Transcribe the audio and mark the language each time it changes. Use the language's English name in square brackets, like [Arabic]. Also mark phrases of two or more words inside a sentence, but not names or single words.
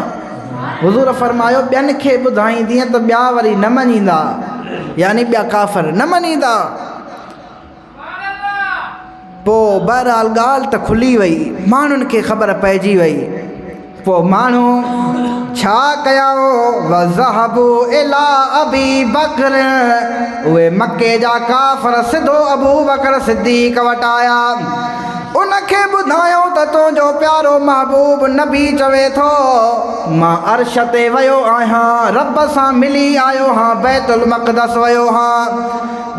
[Sindhi] हुज़ूर फरमायो ॿियनि खे ॿुधाईंदीअं त ॿिया वरी न मञींदा, यानी ॿिया काफ़िर न मञींदा। पोइ बहरहाल ॻाल्हि त खुली वई, माण्हुनि खे ख़बर पइजी वई। पोइ माण्हू छा कयूं, [Arabic] وذهبوا إلى أبي بكر, [Sindhi] उहे मके जा काफ़िर सिधो अबू बकर सिद्दीक़ वटि आया। उनखे ॿुधायो त तुंहिंजो प्यारो महबूब नबी चवे थो मां अर्श ते वियो आहियां, रब सां मिली आयो हां, बैतुल मक़दस वियो हां।